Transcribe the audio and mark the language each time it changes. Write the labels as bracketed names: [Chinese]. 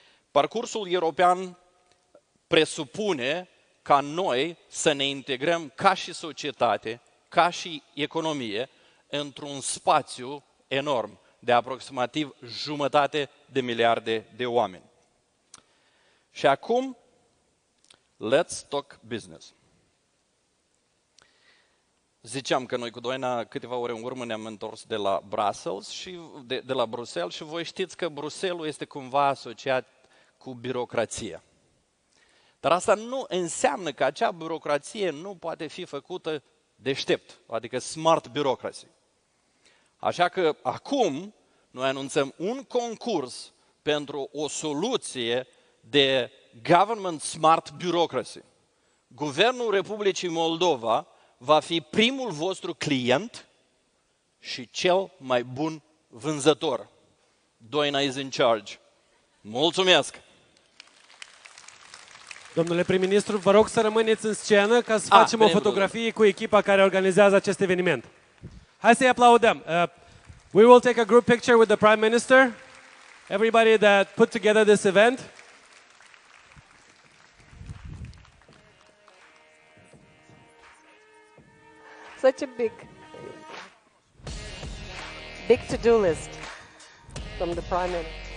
[Romanian] Parcursul european presupune ca noi să ne integrăm ca și societate, ca și economie, într-un spațiu enorm de aproximativ 1,5 miliarde de oameni. Și acum, [English] let's talk business. [Romanian] Ziceam că noi cu Doina câteva ore în urmă ne-am întors de la Brussels și de la Bruxelles și voi știți că Bruxelles este cumva asociat cu birocrație. Dar asta nu înseamnă că acea birocrație nu poate fi făcută deștept, adică [English] smart bureaucracy. [Romanian] Așa că acum noi anunțăm un concurs pentru o soluție de [English] government smart bureaucracy. [Romanian] Guvernul Republicii Moldova va fi primul vostru client și cel mai bun vânzător. [English] Doina is in charge. [Romanian] Mulțumesc! Domnule prim-ministru, vă rog să rămâneți în scenă ca să facem o fotografie cu echipa care organizează acest eveniment. Hai să-i aplaudăm. [English] We will take a group picture with the Prime Minister, everybody that put together this event. Such a big to-do list from the Prime Minister.